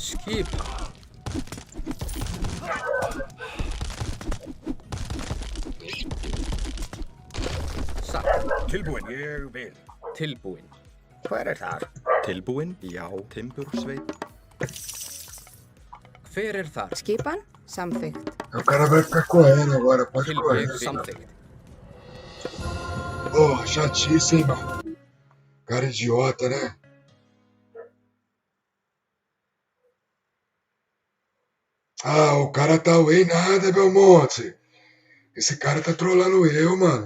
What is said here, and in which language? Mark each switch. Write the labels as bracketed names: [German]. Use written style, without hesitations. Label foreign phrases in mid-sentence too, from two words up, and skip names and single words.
[Icelandic] Skipan. Satt. Tilbúin, ég vil. Tilbúin. Hver er þar? Tilbúin? Já. Timbursveit. Hver er þar? Skipan? Samþykkt. [Portuguese] O cara vai ficar correndo agora, pode correr. [Icelandic] Tilbúin. Samþykkt. [Portuguese] Porra, chatice, hein, mano. Cara idiota, né? Ah, o cara tá away nada, Belmonte. Esse cara tá trollando eu, mano.